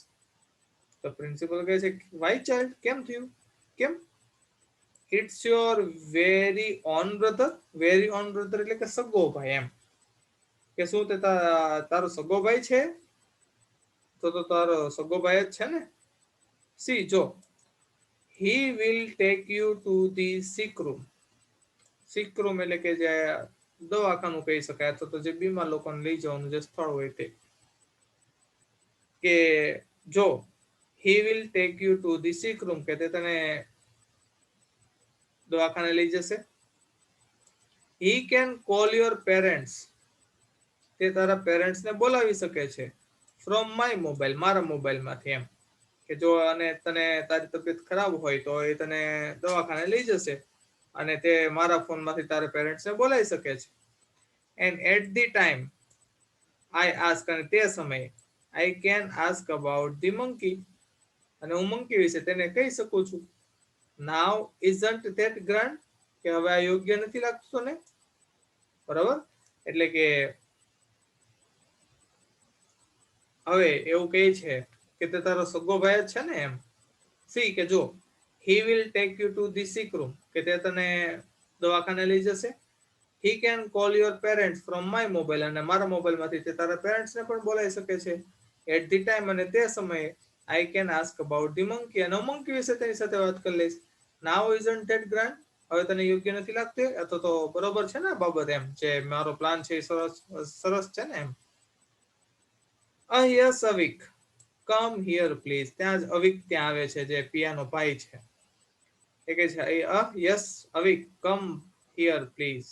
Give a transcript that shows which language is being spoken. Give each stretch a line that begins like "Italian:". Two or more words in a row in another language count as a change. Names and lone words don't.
Gujarati: તો પ્રિન્સિપલ કહે છે
English: why child,
Gujarati: કેમ થયું, કેમ?
English: it's your very own brother. very own brother
Gujarati: એટલે કે સગો ભાઈ એમ, કે શું તે તારો સગો ભાઈ છે? તો તારો સગો ભાઈ જ છે ને. સી જો,
English: he will take you to the sick room. sick room
Gujarati: એટલે કે જે દવાખાનું કહી શકાય, અથવા તો જે બીમાર લોકોને લઈ જવાનું જે સ્થળ હોય તે. કે જો
English: he will take you to the sick room,
Gujarati: કે તે તને દવાખાને લઈ જશે.
English: he can call your parents,
Gujarati: તે તારા પેરેન્ટ્સ ને બોલાવી શકે છે.
English: from my mobile,
Gujarati: મારા મોબાઈલ માંથી એમ, કે જો અને તને તારી તબિયત ખરાબ હોય તો એ તને દવાખાને લઈ જશે અને તે મારા ફોન માંથી તારા પેરેન્ટ્સ ને બોલાવી શકે છે.
English: and at the time I ask,
Gujarati: અને તે સમયે
English: I can ask about the monkey,
Gujarati: અને હું મંકી વિશે તેને કહી શકું છું.
English: now isn't that grand,
Gujarati: કે હવે આ યોગ્ય નથી લાગતું ને, બરાબર. એટલે કે હવે એવું કહે છે કે તે તારો સગો ભાઈ જ છે ને એમ. સી કે જો,
English: he will take you to the sick room,
Gujarati: કે તે તને દવાખાને લઈ જશે.
English: he can call your parents from my mobile,
Gujarati: અને મારા મોબાઈલ માંથી તે તારા પેરેન્ટ્સ ને પણ બોલાવી શકે છે.
English: at the time,
Gujarati: અને તે સમયે
English: I can ask about the monkey,
Gujarati: અને મંકી વિશે તેની સાથે વાત કરી લઈશ.
English: now isn't that grand,
Gujarati: હવે તને યોગ્ય નથી લાગતી, અથવા તો બરોબર છે ને આ બાબત એમ, જે મારો પ્લાન છે એ સરસ છે ને એમ.
English: yes અવિક, come here please.
Gujarati: ત્યાં જ અવિક ત્યાં આવે છે, જે પિયાનો ભાઈ છે. એ કે છે
English: yes Avik, come here please.